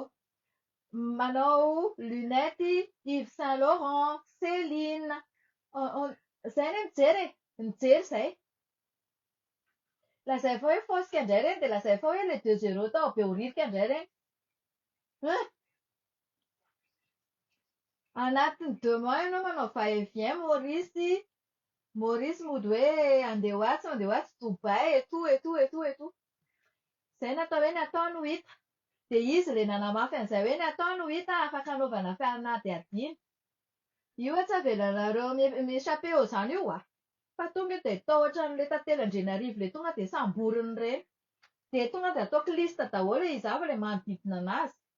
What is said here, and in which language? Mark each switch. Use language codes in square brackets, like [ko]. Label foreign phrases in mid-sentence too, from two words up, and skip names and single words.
[mg] Manao lunety Yves Saint Laurent, Céline. Izay ny mijery izay. Lazay fa hoe fosika indray ireny dia lazay fa hoe ilay 2 euros tao be oririka indray ireny. Anatiny 2 mois ianao manao va-et-vient Maurice mody hoe andeha ho atsy Dubai [fr] et tout. [mg] Izay natao hoe ny ataony huître. Dia izy ilay nanamafy an'izay hoe ny ataony huître afaka anaovana fianady adiny. Io tsy avelanareo mi-échapper ao io Fa tonga dia atao ohatran'ilay tantely Andrinarivo ilay tonga dia samboriny ireny. Dia tonga dia ataoko lista daholo izao ilay manodidina anazy.